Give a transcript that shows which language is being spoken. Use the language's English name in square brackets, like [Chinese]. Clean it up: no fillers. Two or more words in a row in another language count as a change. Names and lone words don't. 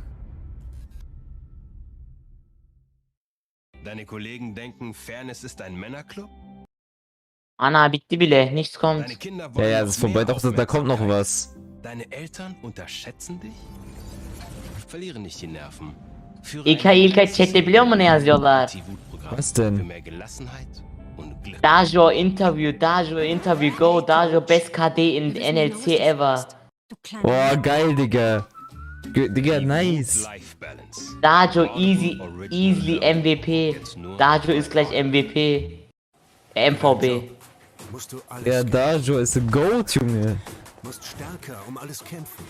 [German] Deine Kollegen denken, Fairness ist ein Männerclub? Anna, bitte bile, nichts kommt. Deine Kinder Ja, wollen ja, noch das ist vorbei, mehr doch, da kommt noch was. Deine Eltern unterschätzen dich? Verliere nicht die Nerven. [Turkish] İlkay chatte biliyor musun ne yazıyorlar? [German] Was denn? Für mehr Gelassenheit und Glück. Dajo Interview, [English] go, Dajo, best KD in NLC ever. [German] Boah, geil, Digga. Digga, nice. [English] Dajo, easily MVP. [German] Dajo ist gleich MVP. MVB. Ja, Dajo ist ein Goat, Junge. Musst stärker um alles kämpfen.